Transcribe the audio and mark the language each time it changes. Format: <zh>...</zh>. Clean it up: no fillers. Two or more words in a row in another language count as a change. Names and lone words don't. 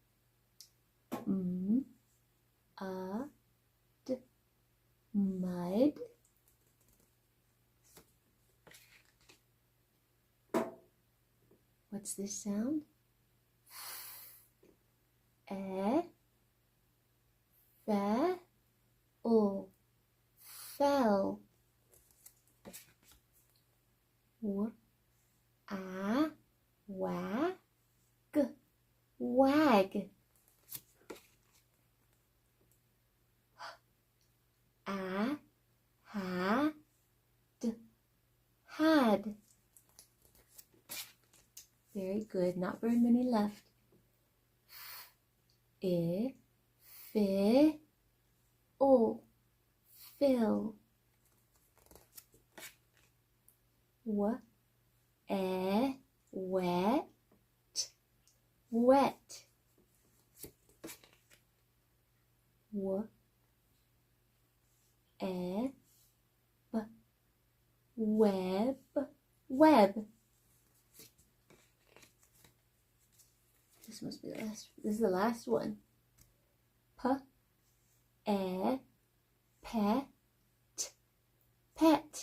<en>M, a, d, mud. What's this sound? E, fe, o, fell. W, a, wag, wag. A, had, had. Very good. Not very many left. I, fi, o, fill. W, e, wet, wet. W, e, b, web, web. This must be the last. This is the last one. P, e, pet, pet.</en>